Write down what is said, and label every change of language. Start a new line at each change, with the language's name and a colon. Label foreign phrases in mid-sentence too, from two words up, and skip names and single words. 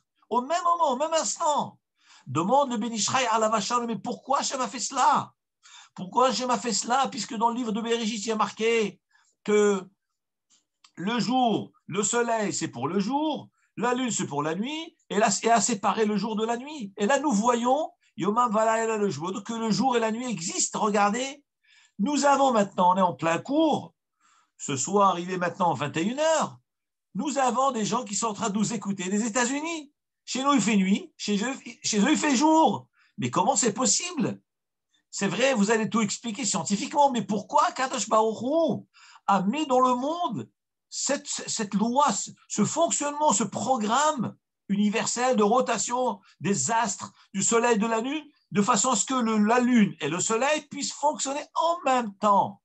French: Au même moment, au même instant. Demande le Ben Ishraï
Hebrew: עליו השלום,
French: mais pourquoi Hachem a fait cela? Pourquoi Hachem a fait cela? Puisque dans le livre de Bereshit, il y a marqué que le jour, le soleil, c'est pour le jour, la lune, c'est pour la nuit, et là, c'est à séparer le jour de la nuit. Et là, nous voyons
Hebrew: יומם ולילה לא ישבותו,
French: que le jour et la nuit existent. Regardez, nous avons maintenant, on est en plein cours. Ce soir, il est maintenant 21h. Nous avons des gens qui sont en train de nous écouter des États-Unis. Chez nous, il fait nuit. Chez eux, il fait jour. Mais comment c'est possible? C'est vrai, vous allez tout expliquer scientifiquement, mais pourquoi
Hebrew: קדוש ברוך הוא
French: a mis dans le monde cette loi, ce fonctionnement, ce programme universel de rotation des astres, du soleil et de la lune, de façon à ce que la lune et le soleil puissent fonctionner en même temps?